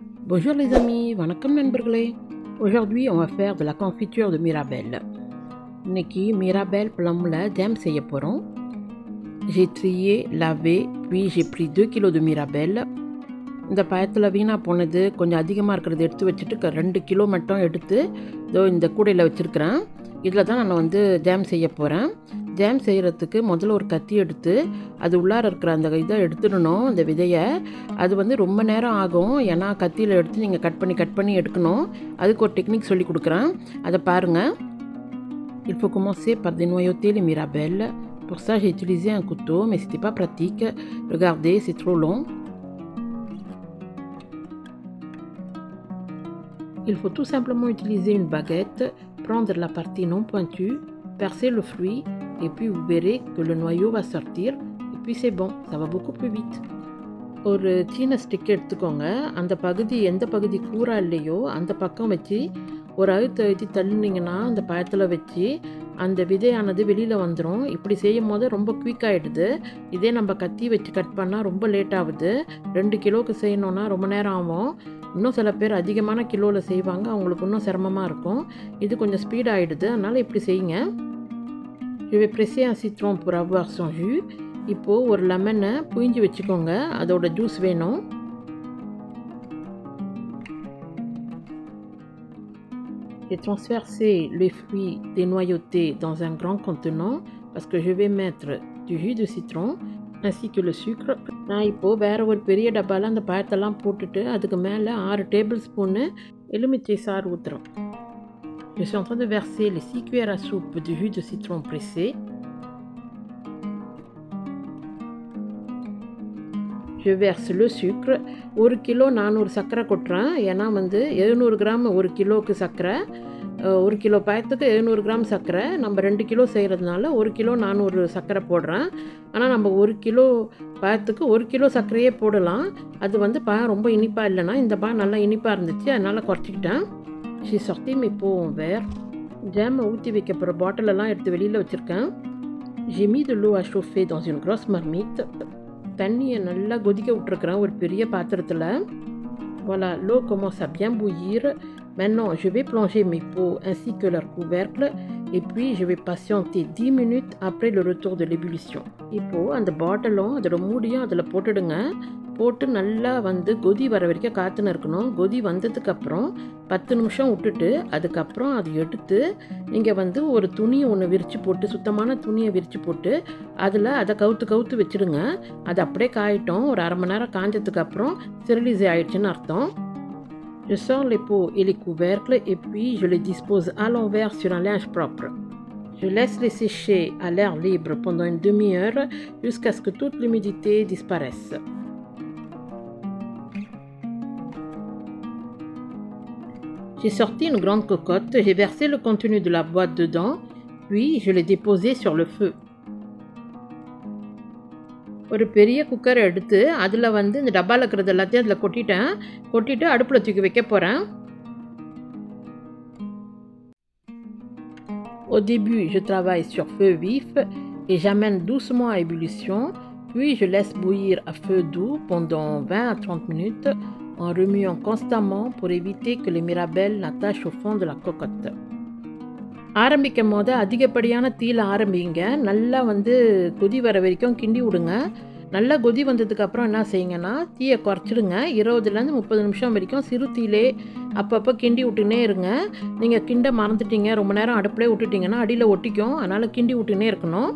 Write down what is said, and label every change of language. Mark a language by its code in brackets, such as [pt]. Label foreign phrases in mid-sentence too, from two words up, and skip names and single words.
[fr] Bonjour les amis, [ta] வணக்கம் நண்பர்களே. [fr] Aujourd'hui on va faire de la confiture de Mirabelle. [ta] இன்னைக்கு [en] Mirabelle plum [ta] ல ஜாம் செய்ய போகிறோம். [fr] J'ai trié, lavé, puis j'ai pris 2 kg de Mirabelle. [ta] இந்த பயத்தில் வீணாக போனது கொஞ்சம் அதிகமாக இருக்கிறது எடுத்து வச்சுட்டு 2 கிலோ மட்டும் எடுத்து இதோ இந்த கூடையில் வச்சுருக்கிறேன். இதில் தான் நான் ஜாம் செய்ய போகிறேன். ஜாம் செய்கிறதுக்கு முதல்ல ஒரு கத்தி எடுத்து அது உள்ளார இருக்கிற அந்த இதை எடுத்துடணும், அந்த விதையை. அது ரொம்ப நேரம் ஆகும், ஏன்னா கத்தியில் எடுத்து நீங்கள் கட் பண்ணி எடுக்கணும். அதுக்கு ஒரு டெக்னிக் சொல்லி கொடுக்குறேன், அதை பாருங்கள். [fr] Il faut commencer par dénoyauter les mirabelles. Pour ça j'ai utilisé un couteau, mais c'était pas pratique. Regardez, c'est trop long. Il faut tout simplement utiliser une baguette, prendre la partie non pointue, percer le fruit, et puis vous verrez que le noyau va sortir, et puis c'est bon, ça va beaucoup plus vite. [ta] ஒரு சீன ஸ்டிக் எடுத்துக்கோங்க. அந்த பகுதி எந்த பகுதி கூரா இல்லையோ அந்த பக்கம் வச்சு ஒரு அழுத்தி தள்ளினீங்கன்னா அந்த பழத்தில் வச்சு அந்த விதையானது வெளியில் வந்துடும். இப்படி செய்யும் போது ரொம்ப குயிக்காகிடுது. இதே நம்ம கத்தி வச்சு கட் பண்ணால் ரொம்ப லேட் ஆகுது. 2 கிலோவுக்கு செய்யணுன்னா ரொம்ப நேரம் ஆகும். இன்னும் சில பேர் அதிகமான கிலோவில் செய்வாங்க, அவங்களுக்கு இன்னும் சிரமமாக இருக்கும். இது கொஞ்சம் ஸ்பீட் ஆகிடுது, அதனால் இப்படி செய்யுங்க. [fr] Je vais presser un citron pour avoir son jus. [ta] இப்போது ஒரு லெமனை புழிஞ்சு வச்சுக்கோங்க, அதோட ஜூஸ் வேணும். [fr] J'ai transversé les fruits dénoyautés dans un grand contenant parce que je vais mettre du jus de citron ainsi que le sucre. [ta] நான் இப்போது வேறு ஒரு பெரிய டப்பாவில் அந்த பழத்தெல்லாம் போட்டுட்டு அதுக்கு மேலே 6 டேபிள் ஸ்பூனு எலுமிச்சை சாறு ஊற்றுறோம். [fr] Je suis en train de verser les 6 cuillères à soupe de jus de citron pressé. Je verse le sucre. [ta] 1 கிலோ 400 சர்க்கரை கொட்டுறேன், ஏன்னா 700 கிராம் 1 கிலோவுக்கு சர்க்கரை. 1 கிலோ பழத்துக்கு 700 கிராம் சர்க்கரை. நம்ம 2 கிலோ செய்கிறதுனால 1 கிலோ 400 சர்க்கரை போடுறேன். ஆனால் நம்ம 1 கிலோ பழத்துக்கு 1 கிலோ சர்க்கரையே போடலாம். அது பழம் ரொம்ப இனிப்பாக இல்லைன்னா, இந்த பழம் நல்லா இனிப்பாக இருந்துச்சு, அதனால் குறைச்சிக்கிட்டேன். [fr] J'ai sorti mes pots en verre. [ta] ஜாமை ஊற்றி வைக்க போகிற பாட்டிலெல்லாம் எடுத்து வெளியில் வச்சுருக்கேன். [fr] J'ai mis de l'eau à chauffer dans une grosse marmite. [ta] தண்ணியை நல்லா கொதிக்க விட்டுருக்குறேன் ஒரு பெரிய பாத்திரத்தில். [fr] Voilà, l'eau commence à bien bouillir. Maintenant, je vais plonger mes pots ainsi que leur couvercle et puis je vais patienter 10 minutes après le retour de l'ébullition. [ta] இப்போது அந்த பாட்டிலும் அதோட மூடியும் அதில் போட்டுடுங்க. போட்டு நல்லா கொதி வர வரைக்கும் காத்துன்னு இருக்கணும். கொதி வந்ததுக்கப்புறம் 10 நிமிஷம் விட்டுட்டு அதுக்கப்புறம் அது எடுத்து நீங்கள் ஒரு துணியை ஒன்று விரித்து போட்டு, சுத்தமான துணியை விரித்து போட்டு அதில் அதை கவுத்து வச்சுடுங்க. அது அப்படியே காயிட்டோம். ஒரு அரை மணி நேரம் காஞ்சதுக்கப்புறம் ஸ்டெரிலைஸ் ஆகிடுச்சுன்னு அர்த்தம். [fr] Je sors les pots et les couvercles et puis je les dispose à l'envers sur un linge propre. Je laisse les sécher à l'air libre pendant une demi-heure jusqu'à ce que toute l'humidité disparaisse. J'ai sorti une grande cocotte, j'ai versé le contenu de la boîte dedans, puis je l'ai déposé sur le feu. [ta] ஒரு பெரிய குக்கரை எடுத்து அதில் இந்த டப்பாவில் இருக்கிறது எல்லாத்தையும் அதில் கொட்டிட்டு அடுப்பில் தூக்கி வைக்க போகிறேன். [fr] Au début, je travaille sur feu vif et j'amène doucement à ébullition, puis je laisse bouillir à feu doux pendant 20 à 30 minutes en remuant constamment pour éviter que les mirabelles n'attachent au fond de la cocotte. [ta] ஆரம்பிக்கும் போது அதிகப்படியான தீயில் ஆரம்பிங்க. நல்லா கொதி வர வரைக்கும் கிண்டி விடுங்க. நல்லா கொதி வந்ததுக்கப்புறம் என்ன செய்யுங்கன்னா, தீயை குறைச்சிடுங்க. 20லேருந்து 30 நிமிஷம் வரைக்கும் சிறு தீயிலே அப்பப்போ கிண்டி விட்டுனே இருங்க. நீங்கள் கிண்ட மறந்துட்டீங்க, ரொம்ப நேரம் அடுப்பிலே விட்டுட்டிங்கன்னா அடியில் ஒட்டிக்கும், அதனால் கிண்டி விட்டுனே இருக்கணும்.